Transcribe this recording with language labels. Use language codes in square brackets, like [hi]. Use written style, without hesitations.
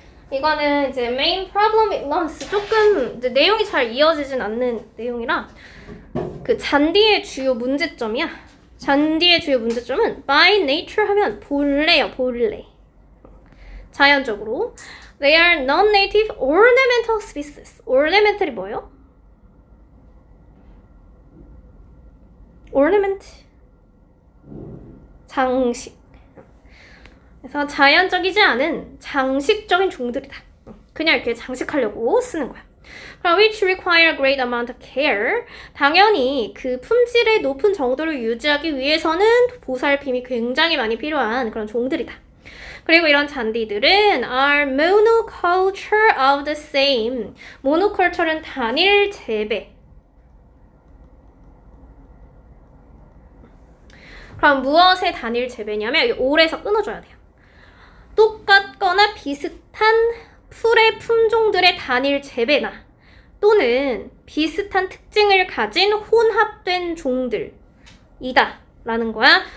[ko] 이거는 이제 [en] main problem with loans, [ko] 조금 이제 내용이 잘 이어지진 않는 내용이라 그 잔디의 주요 문제점이야. 잔디의 주요 문제점은 [en] by nature [ko] 하면 본래요, 본래. 자연적으로 [en] they are non-native ornamental species. [ko] ornamental이 뭐예요? ornament, 장식. 그래서 자연적이지 않은 장식적인 종들이다. 그냥 이렇게 장식하려고 쓰는 거야. 그럼 [en] which require a great amount of care. [ko] 당연히 그 품질의 높은 정도를 유지하기 위해서는 보살핌이 굉장히 많이 필요한 그런 종들이다. 그리고 이런 잔디들은 [en] are monoculture of the same. [ko] monoculture는 단일 재배. 그럼 무엇의 단일 재배냐면 올에서 끊어줘야 돼요. 똑같거나 비슷한 풀의 품종들의 단일 재배나 또는 비슷한 특징을 가진 혼합된 종들이다 라는 거야.